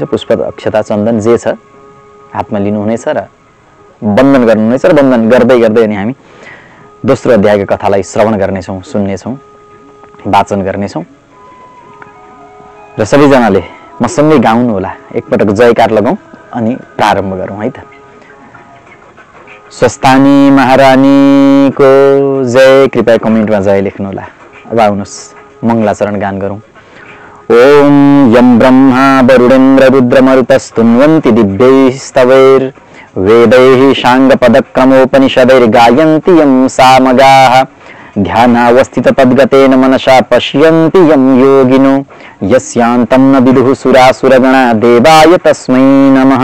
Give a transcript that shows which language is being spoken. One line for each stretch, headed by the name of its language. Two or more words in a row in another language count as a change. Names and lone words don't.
Nepali: पुष्प अक्षता चन्दन जे छ हातमा लिनुहुनेछ र वन्दन गर्नुहुनेछ र वन्दन गर्दै गर्दै अनि हामी दोस्रो अध्यायको कथालाई श्रवण गर्नेछौँ, सुन्नेछौँ, वाचन गर्नेछौँ र सबैजनाले मसँगै गाउनु होला। एकपटक जयकार लगाउँ अनि प्रारम्भ गरौँ है त। स्वस्थानी महारानीको जय। कृपया कमेन्टमा जय लेख्नु होला। अब आउनुहोस् मङ्गलाचरण गान गरौँ।
Sanskrit: ओम यम ब्रह्मा वरुणेन्द्र रुद्रमरुतस्तुन्वन्ति दिव्यैस्तवैर् वेदैः साङ्गपदक्रमोपनिषदैर्गायन्ति यं सामगाः ध्यानावस्थित तद्गतेन मनसा पश्यन्ति यं योगिनो यस्यान्तं न विदुः सुरासुरगणा देवाय तस्मै नमः।